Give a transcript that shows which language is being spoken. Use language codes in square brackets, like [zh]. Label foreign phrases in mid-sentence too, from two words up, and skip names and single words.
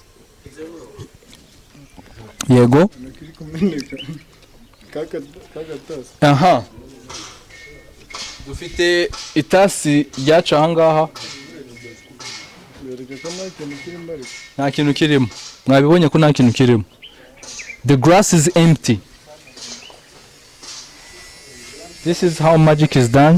[rw] Yego. Aha. Dufite itasi ryacu aha ngaha. Nta kintu kirimo. Mwabibonye ko nta kintu kirimo. [en] The glass is empty. This is how magic is done.